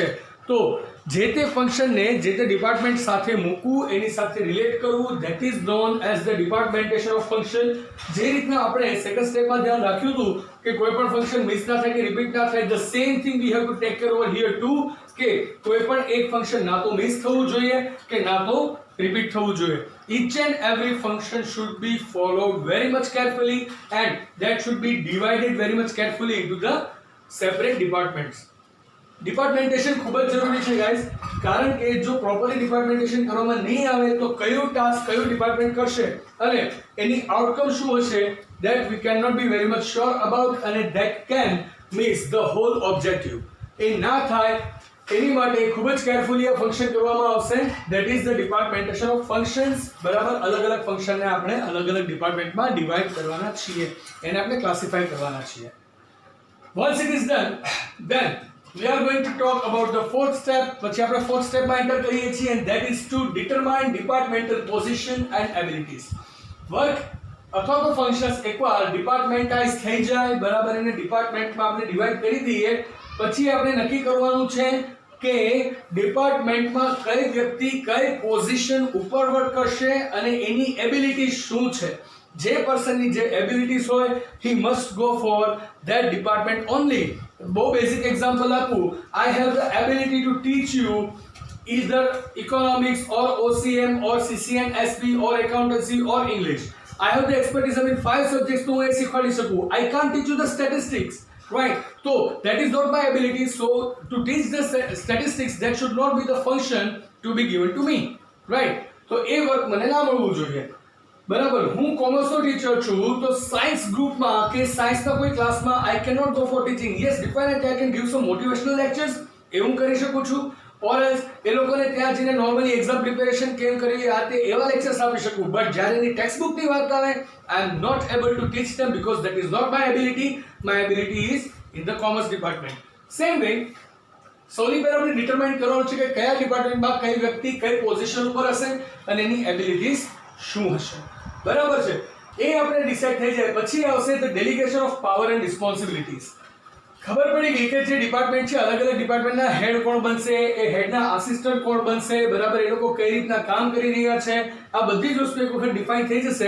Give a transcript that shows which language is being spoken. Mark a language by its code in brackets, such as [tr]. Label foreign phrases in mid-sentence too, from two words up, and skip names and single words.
[gu] તો જે તે ફંક્શનને જે તે ડિપાર્ટમેન્ટ સાથે મૂકવું, એની સાથે રિલેટ કરવું, [en] that is known as the departmentation of function. [gu] જે રીતના આપણે સેકન્ડ સ્ટેપમાં ધ્યાન રાખ્યું હતું કે કોઈ પણ [en] function miss [gu] ના થાય કે રિપીટ ના થાય, [en] the same thing we have to take care over here too, [gu] કે કોઈ પણ એક ફંક્શન ના તો મિસ થવું જોઈએ કે ના તો repeat થવું જોઈએ. [en] Each and every function should be followed very much carefully and that should be divided very much carefully into the separate departments. [gu] ડિપાર્ટમેન્ટેશન ખૂબ જ જરૂરી છે ગાઈઝ, કારણ કે જો [en] properly departmentation [gu] કરવામાં નહીં આવે તો કયો ટાસ્ક કયો ડિપાર્ટમેન્ટ કરશે અને એની આઉટકમ શું હશે [en] that we cannot be very much sure about, [gu] અને [en] that can miss the whole objective. [gu] એ ના થાય એની માટે ખૂબ જ કેરફુલી આ ફંક્શન કરવામાં આવશે. [en] that is the departmentation of functions. [gu] બરાબર, અલગ અલગ ફંક્શનને આપણે અલગ અલગ ડિપાર્ટમેન્ટમાં ડિવાઈડ કરવાના છીએ, એને આપણે ક્લાસિફાઈ કરવાના છીએ. [en] once it is done, then we are going to talk about the fourth step. [gu] પછી આપણે [en] fourth step [gu] માં enter કરીએ છીએ, [en] and that is to determine departmental position and abilities. [gu] work અથવા તો functions એકવાર departmentize થઈ જાય, બરાબર, એને department માં આપણે divide કરી દઈએ, પછી આપણે નક્કી કરવાનું છે કે ડિપાર્ટમેન્ટમાં કઈ વ્યક્તિ કઈ પોઝિશન ઉપર વર્ક કરશે અને એની એબિલિટી શું છે. જે પર્સનની જે એબિલિટીઝ હોય [en] he must go for that department only. [gu] બહુ [en] basic example [gu] આપું. [en] I have the ability to teach you either economics or OCM or CCN, SP or accountancy or English. I have the expertise in 5 subjects [gu] તો હું એ શીખવાડી શકું. [en] I can't teach you the statistics. Right, so that is not my ability. So to teach the statistics, that should not be the function to be given to me. Right, so [gu] એ વર્ક મને ના મળવું જોઈએ, બરાબર. હું કોમર્સનો ટીચર છું, તો સાયન્સ ગ્રુપમાં કે સાયન્સના કોઈ ક્લાસમાં [en] I cannot go for teaching. Yes, definitely I can give some motivational lectures, [gu] એવું કરી શકું છું, [en] or else [gu] એ લોકોને ત્યાં જઈને [en] normally exam preparation [gu] કેમ કરવી આ તે એવા લેક્ચર્સ આપી શકું. બટ જ્યારે એની ટેક્સ્ટ બુકની વાત આવે, [en] I am not able to teach them because that is not my ability. My ability is in the commerce department. Same way, [gu] સોલી પર આપણે ડિટરમાઇન કરવાનું છે કે કયા ડિપાર્ટમેન્ટમાં કઈ વ્યક્તિ કઈ પોઝિશન ઉપર હશે અને એની એબિલિટીઝ શું હશે, બરાબર છે. એ આપણે ડિસાઇડ થઈ જાય પછી આવશે [en] the delegation of power and responsibilities. [gu] ખબર પડી ગઈ કે જે ડિપાર્ટમેન્ટ છે, અલગ અલગ ડિપાર્ટમેન્ટના હેડ કોણ બનશે, એ હેડના આસિસ્ટન્ટ કોણ બનશે, બરાબર, એ લોકો કઈ રીતના કામ કરી રહ્યા છે, આ બધી જ વસ્તુ એક વખત ડિફાઇન થઈ જશે.